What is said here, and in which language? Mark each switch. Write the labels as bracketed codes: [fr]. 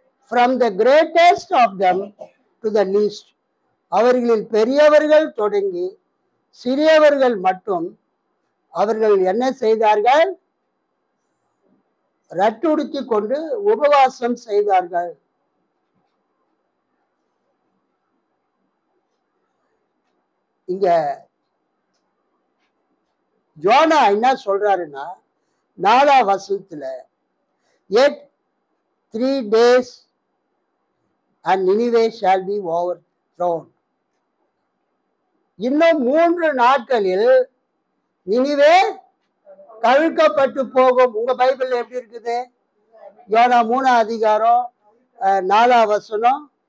[en] from the greatest of them to the least. [ta] அவர்களில் பெரியவர்கள் தொடங்கி சிறியவர்கள் மட்டும் அவர்கள் என்ன செய்தார்கள்? ரட்டு உடுத்தி கொண்டு உபவாசம் செய்தார்கள். இங்க யோனா என்ன சொல்றாருன்னா 4ஆம் வசனத்துல [en] yet 3 days and Nineveh shall be overthrown. [ta] இன்னும் 3 நாட்களில் நினிவே கவிழ்க்கப்பட்டு போகும். உங்க பைபிள்ல எப்படி இருக்குது? யோனா 3ஆம் அதிகாரம் 4ஆம் வசனம்.